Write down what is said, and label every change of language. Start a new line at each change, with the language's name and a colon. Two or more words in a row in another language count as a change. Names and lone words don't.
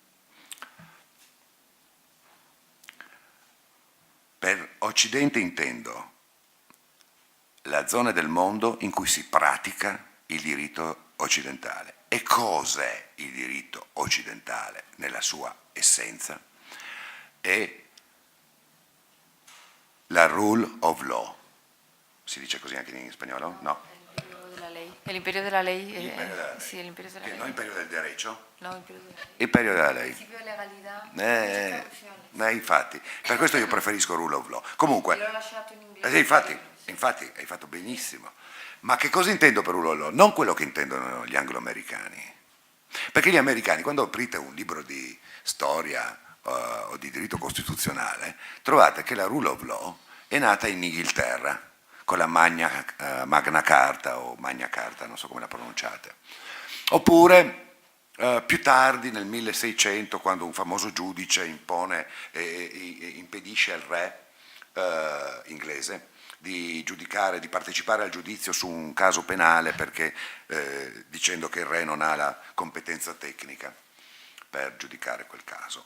Italian: Per Occidente intendo la zona del mondo in cui si pratica il diritto occidentale. E cos'è il diritto occidentale nella sua essenza? È la
English: rule of law.
Italian: Si dice così anche in spagnolo? No.
Spanish: El imperio de la ley.
Italian: L'imperio della lei.
Spanish: Sí, el imperio de la
Italian: Che
Spanish: ley. non imperio del derecho? No, imperio de la ley.
Italian: Imperio della lei.
Spanish: Principio de legalidad. Muchas traducciones.
Italian: Infatti, per questo io preferisco
English: rule of law.
Italian: Comunque, L'ho lasciato in inglese. infatti hai fatto benissimo. Ma che cosa intendo per
English: rule of law?
Italian: Non quello che intendono gli anglo-americani. Perché gli americani, quando aprite un libro di storia o di diritto costituzionale, trovate che la
English: rule of law
Italian: è nata in Inghilterra, con la Magna Carta o Magna Carta, non so come la pronunciate. Oppure più tardi, nel 1600, quando un famoso giudice impone e impedisce al re inglese di giudicare, di partecipare al giudizio su un caso penale perché dicendo che il re non ha la competenza tecnica per giudicare quel caso.